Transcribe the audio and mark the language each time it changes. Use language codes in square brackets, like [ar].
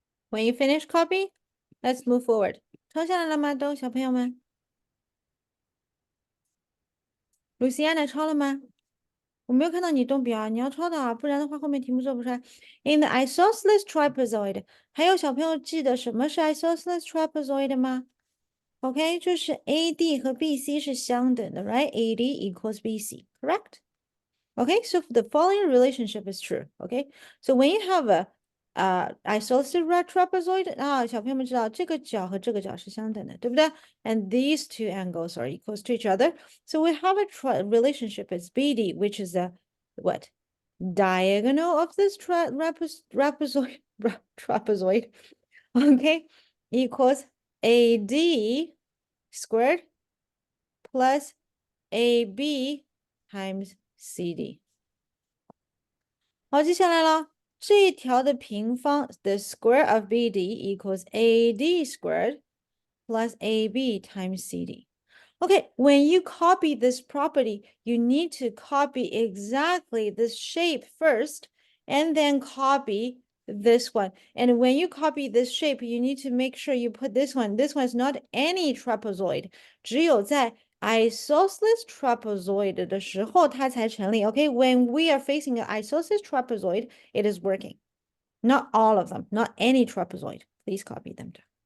[en] When you finish copy, let's move forward. [zh] 抄下来了吗？都小朋友们，Luciana 抄了吗？我没有看到你动笔啊，你要抄的啊，不然的话后面题目做不出来。 [en] In the isosceles trapezoid， [zh] 还有小朋友记得什么是 [en] isosceles trapezoid 吗？OK， [zh] 就是 AD 和 BC 是相等的， [en] right？AD equals BC，correct？Okay, so the following relationship is true. Okay, so when you have a isosceles trapezoid, [zh] 啊，小朋友们知道这个角和这个角是相等的，对不对？ [en] And these two angles are equals to each other. So we have a relationship as BD, which is a what? Diagonal of this trapezoid, trapezoid. Okay, equals AD squared plus AB times CD. [zh] 好，接下来了，这一条的平方， [en] the square of BD equals AD squared plus AB times CD. Okay, when you copy this property, you need to copy exactly this shape first, and then copy this one. And when you copy this shape, you need to make sure you put this one. This one is not any trapezoid. [zh] 只有在 isosceles trapezoid 的时候，它才成立。 [en] Okay, when we are facing an isosceles trapezoid, it is working. Not all of them, not any trapezoid. Please copy them down.